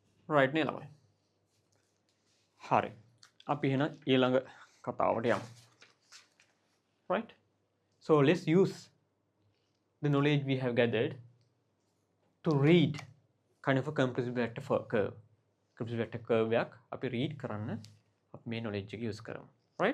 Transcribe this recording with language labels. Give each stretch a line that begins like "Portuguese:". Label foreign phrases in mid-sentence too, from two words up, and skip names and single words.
Sinhala: right නේ ළමයි. හරි. අපි එහෙනම් ඊළඟ කතාවට යමු.
English: Right? So let's use the knowledge we have gathered to read kind of a compressive vector curve. Compressive vector curve
Sinhala: එකක් අපි read කරන්න අපි මේ knowledge එක use කරමු.
English: Right?